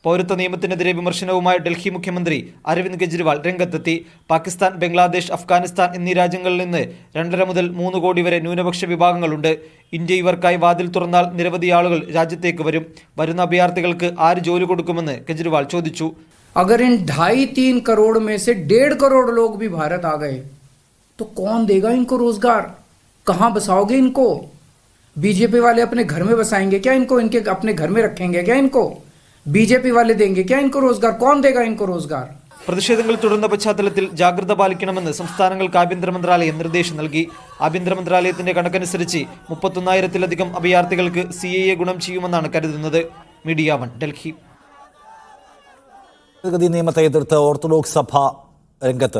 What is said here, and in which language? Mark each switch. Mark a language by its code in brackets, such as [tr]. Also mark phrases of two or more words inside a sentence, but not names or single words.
[ml] പൗരത്വ നിയമത്തിനെതിരെ വിമർശനവുമായി ഡൽഹി മുഖ്യമന്ത്രി അരവിന്ദ് കെജ്രിവാൾ രംഗത്തെത്തി. പാകിസ്ഥാൻ, ബംഗ്ലാദേശ്, അഫ്ഗാനിസ്ഥാൻ എന്നീ രാജ്യങ്ങളിൽ നിന്ന് 2.5 മുതൽ 3 കോടി വരെ ന്യൂനപക്ഷ വിഭാഗങ്ങളുണ്ട്. ഇന്ത്യ ഇവർക്കായി വാതിൽ തുറന്നാൽ നിരവധി ആളുകൾ രാജ്യത്തേക്ക് വരും. വരുന്ന അഭയാർത്ഥികൾക്ക് ആര് ജോലി കൊടുക്കുമെന്ന് കെജ്രിവാൾ ചോദിച്ചു. [hi] अगर इन 2.5-3 करोड़ में से 1.5 करोड़ लोग भी भारत आ गए तो कौन देगा इनको रोजगार? कहाँ बसाओगे इनको? बीजेपी वाले अपने घर में बसाएंगे क्या इनको? इनके अपने घर में रखेंगे क्या इनको? बीजेपी वाले देंगे क्या इनको रोजगार? कौन देगा इनको रोजगार? [ml] പ്രതിഷേധങ്ങൾ തുടർന്ന പശ്ചാത്തലത്തിൽ ജാഗ്രത പാലിക്കണമെന്ന് സംസ്ഥാനങ്ങൾക്ക് ആഭ്യന്തര മന്ത്രാലയം നിർദ്ദേശം നൽകി. ആഭ്യന്തര മന്ത്രാലയത്തിന്റെ കണക്കനുസരിച്ച് 31,000-ലധികം അഭയാർത്ഥികൾക്ക് CAA ഗുണം ചെയ്യുമെന്നാണ് കരുതുന്നത്. മീഡിയ 1 ഡൽഹി. ഭേദഗതി നിയമത്തെ എതിർത്ത് ഓർത്തഡോക്സ് സഭ രംഗത്ത്.